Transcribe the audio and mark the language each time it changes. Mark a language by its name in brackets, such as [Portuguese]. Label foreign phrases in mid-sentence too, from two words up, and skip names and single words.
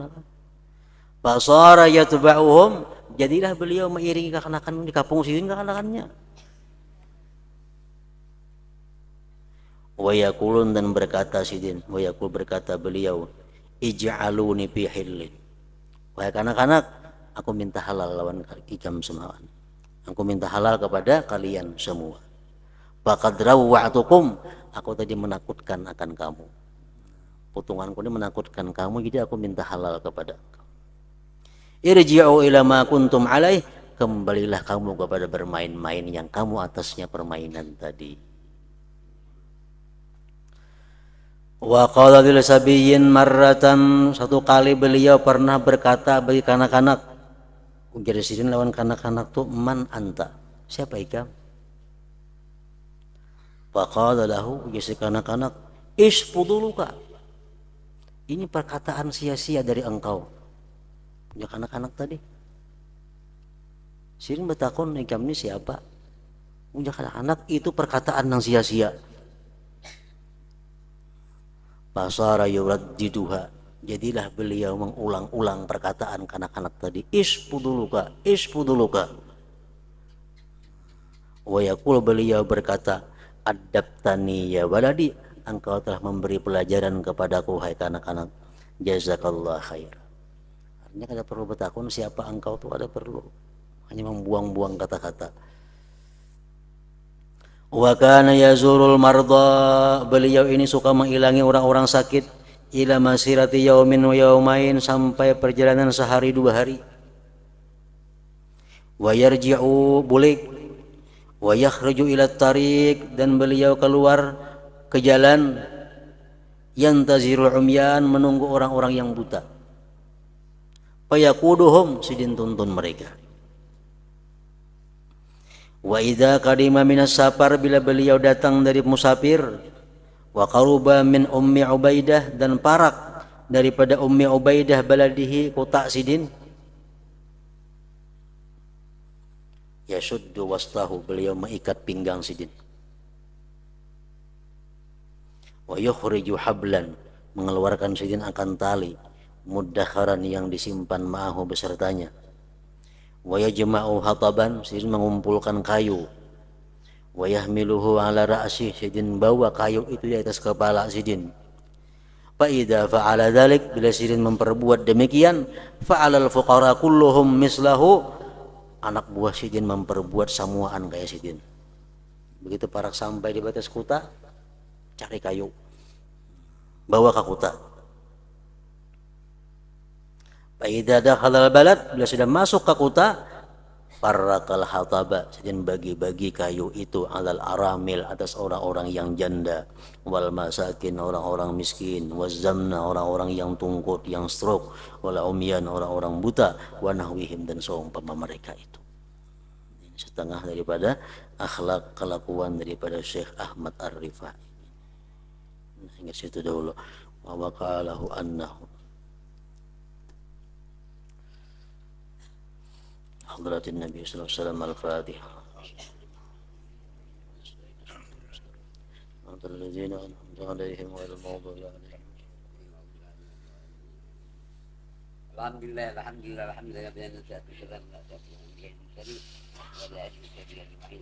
[Arabic] فصار يتبعهم, [Banjar] jadilah beliau mengiringi kakanakan di kampung sidin kakanakannya. [Arabic] ويقولون, [Banjar] dan berkata sidin, [Arabic] ويقول, [Banjar] berkata beliau, [Arabic] اجعلوني في حل. [Banjar] Wahai kanak-kanak, aku minta halal lawan ikam semua. Aku minta halal kepada kalian semua. [Arabic] فقد روعتكم, [Banjar] aku tadi menakutkan akan kamu. Potonganku ini menakutkan kamu, jadi aku minta halal kepada kamu. [Arabic] ارجعوا إلى ما كنتم عليه, [Banjar] kembalilah kamu kepada bermain-main yang kamu atasnya permainan tadi. [Arabic] وقال للصبيين مرة, [Banjar] satu kali beliau pernah berkata bagi kanak-kanak, ujar sidin lawan kanak-kanak tuh, [Arabic] من أنت, [Banjar] siapa ikam? [Arabic] فقال له, [Banjar] ujar si kanak-kanak, isfuduluka, ini perkataan sia-sia dari engkau. Punya anak-anak tadi. Sirin bertakon, ikam ini siapa? Punya anak-anak, itu perkataan yang sia-sia. [Arabic] فصار يرددها, [Banjar] jadilah beliau mengulang-ulang perkataan kanak-kanak tadi. [Arabic] فضولك فضولك. ويقول, [Banjar] beliau berkata, [Arabic] أدبتني يا ولدي, [Banjar] engkau telah memberi pelajaran kepadaku hai kanak-kanak. [Arabic] جزاك الله خير. [Banjar] Artinya kada perlu bertakun siapa engkau tuh, ada perlu. Hanya membuang-buang kata-kata. [Arabic] وكان يزور المرضى, [Banjar] beliau ini suka mengilangi orang-orang sakit, [Arabic] إلى مسيرة يوم ويومين, [Banjar] sampai perjalanan sehari dua hari. [Arabic] ويرجع bulik, ويخرج إلى طريق, [Banjar] dan beliau keluar ke jalan, [Arabic] ينتظر العميان, [Banjar] menunggu orang-orang yang buta. Fayaquduhum, sidin tuntun mereka. [Arabic] وإذا قدم من السفر, [Banjar] bila beliau datang dari musafir, [Arabic] وقرب من أم عبيدة, [Banjar] dan parak daripada ummi Ubaidah baladihi, kota sidin, [Arabic] يشد وسطه, [Banjar] beliau mengikat pinggang sidin. [Arabic] ويخرج حبلا, [Banjar] mengeluarkan sidin akan tali, muddakharan, yang disimpan ma'ahu besertanya. [Arabic] ويجمع حطبا, [Banjar] sidin mengumpulkan kayu. [Arabic] ويحمله على رأس, [Banjar] sidin bawa kayu itu di atas kepala sidin. [Arabic] فإذا فعل ذلك, [Banjar] bila sidin memperbuat demikian, [Arabic] فعل الفقراء كلهم مثله, [Banjar] anak buah sidin memperbuat samuaan kayak sidin. Begitu parak sampai di batas kota, cari kayu, bawa ke kota. [Arabic] فإذا دخل البلد, [Banjar] bila sudah masuk ke kota, [Arabic] فرق الحطب, [Banjar] sidin bagi-bagi kayu itu, [Arabic] على الأرامل, [Banjar] atas orang-orang yang janda, [Arabic] والمساكين, [Banjar] orang-orang miskin, wazamna, orang-orang yang tungkut, yang stroke, [Arabic] والعميان, [Banjar] orang-orang buta, [Arabic] ونحوهم, [Banjar] dan seumpama mereka itu. Ini setengah daripada akhlak kelakuan daripada Syekh Ahmad Ar-Rifai. Hingga situ dahulu. [Arabic] و وقاله أنه حضرة النبي صلى الله عليه وسلم. الفاتحة. الذين أنعمت عليهم غير المغضوب عليهم. الحمد لله الحمد لله الحمد لله بأن نسأل كذا لا تأكل من الكريم ولا أشرك به أجمعين.